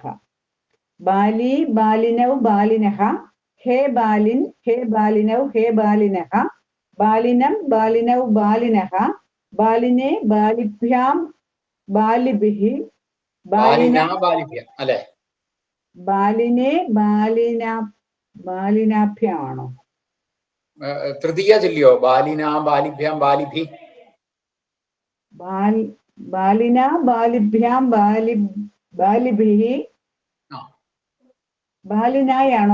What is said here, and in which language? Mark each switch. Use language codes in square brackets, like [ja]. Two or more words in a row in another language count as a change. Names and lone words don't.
[sa] बाली बालिनौ बालिनः हे बालिन् हे बालिनौ हे बालिनः बालिनं बालिनौ बालिनः बालिने बालिभ्यां बालिभिः बालिना बालिभ्य अല്ലേ? [ml] ബാലിനെ ബാലിനാഭ്യാണോ? തൃതീയ ചൊല്ലിയോ? [sa] ബാലിന ബാലിഭ്യാം ബാലിഭി. ബാലിന ബാലിഭ്യാം ബാലിഭിഹി. [ml] ബാലിനായാണോ?